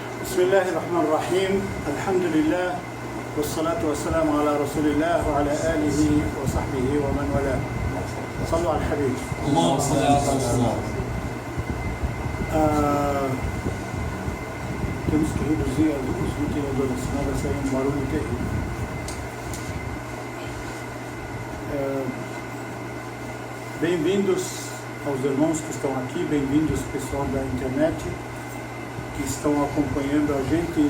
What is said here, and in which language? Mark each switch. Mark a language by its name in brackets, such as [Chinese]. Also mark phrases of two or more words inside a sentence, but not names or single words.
[Arabic] بسم الله الرحمن الرحيم الحمد لله والصلاة والسلام على رسول الله وعلى آله وصحبه ومن والاه. صلوا على الحبيب. اللهم صل على سيدنا. [Portuguese] Temos que reduzir os ventiladores, senão vai sair um barulho terrível. Bem-vindos aos irmãos que estão aqui, bem-vindos pessoal da internet que estão acompanhando a gente.